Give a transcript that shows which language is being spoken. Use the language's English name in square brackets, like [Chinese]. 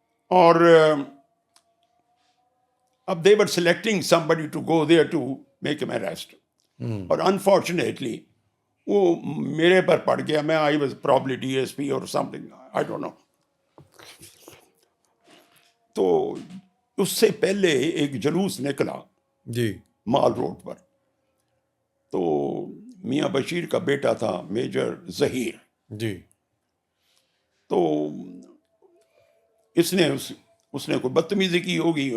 [Urdu] اور اب [English] they were selecting somebody to go there to make him arrest. [Urdu] اور unfortunately وہ میرے پر پڑ گیا. [English] میں I was probably DSP or something, I don't know. [Urdu] تو اس سے پہلے ایک جلوس نکلا جی مال روڈ پر. تو میاں بشیر کا بیٹا تھا میجر ظہیر. جی تو اس نے کوئی بدتمیزی کی ہوگی.